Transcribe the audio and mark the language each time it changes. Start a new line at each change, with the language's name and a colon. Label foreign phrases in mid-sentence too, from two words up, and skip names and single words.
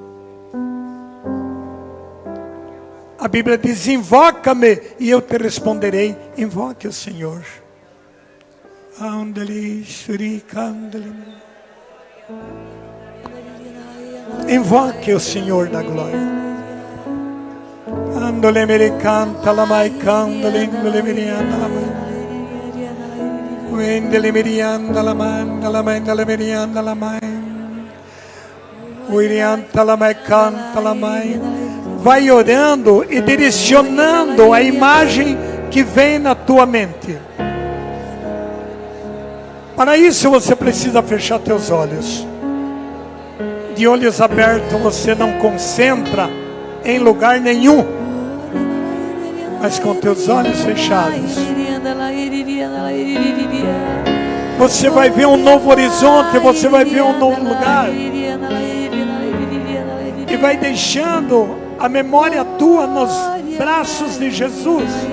Portuguese: A Bíblia diz: invoca-me e eu te responderei. Invoque o Senhor. Invoque o Senhor da glória. Andole me canta la mai candole indole me la mai. Wendele mirianda la manda la manda la mirianda la mai. Uirianta la mai canta la mai. Vai orando e direcionando a imagem que vem na tua mente. Para isso você precisa fechar teus olhos. De olhos abertos você não concentra em lugar nenhum, mas com teus olhos fechados você vai ver um novo horizonte, você vai ver um novo lugar, e vai deixando a memória tua nos braços de Jesus.